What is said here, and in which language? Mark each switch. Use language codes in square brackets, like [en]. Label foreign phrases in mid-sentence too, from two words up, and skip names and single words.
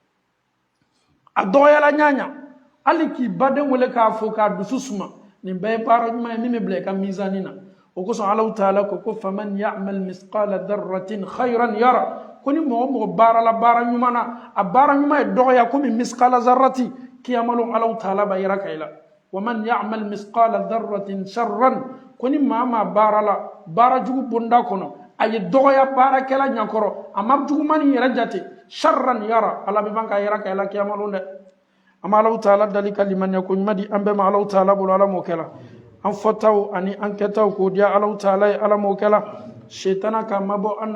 [bm] a dɔgɔyala ɲaɲa hali k'i baden wele k'a fɔ k'a dusu suma nin bɛɛ ye baara ɲuman ye min bɛ bila i ka mizani na o kosɔn Alahu Taala ko [ar] فمن يعمل مثقال ذرة خيرا يره [bm] ko ni mɔgɔ mɔgɔ baarala baara ɲuman na a baara ɲuman ye dɔgɔya komi [ar] مثقال ذرة [bm] kiyamalo Alahu Taala b'a yira ka i la [ar] ومن يعمل مثقال ذرة شرا [bm] ko ni maa maa baarala baara jugu bonda kɔnɔ a ye dɔgɔya baarakɛla ɲakɔrɔ a ma jugumani yɛrɛ jate [ar] شرا يره [bm] ala bɛ ban k'a yira ka i la kiyamalo dɛ an bɛ Alahu Taala dali ka limaniya ko ɲuman di an bɛɛ ma Alahu Taala bolo ala m'o kɛla an fɔtaw ani an kɛtaw k'o diya Alahu Taala ye ala m'o kɛla shetana k'a mabɔ an